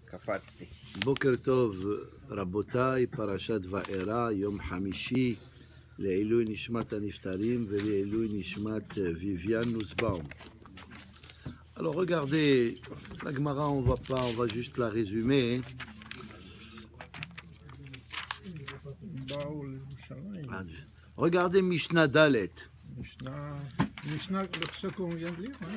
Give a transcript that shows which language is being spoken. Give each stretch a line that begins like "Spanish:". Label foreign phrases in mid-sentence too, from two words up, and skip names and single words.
Hebrew: קפצתי. בוקר טוב, רבותיי, פרשת וארא, יום חמישי, לעילוי נשמת הנפטרים ולעילוי נשמת ויvian נוסבאום.
French: Alors regardez, la Gemara, on va juste la résumer. Regardez Mishnah Dalet. Mishnah, ce qu'on vient de lire, hein?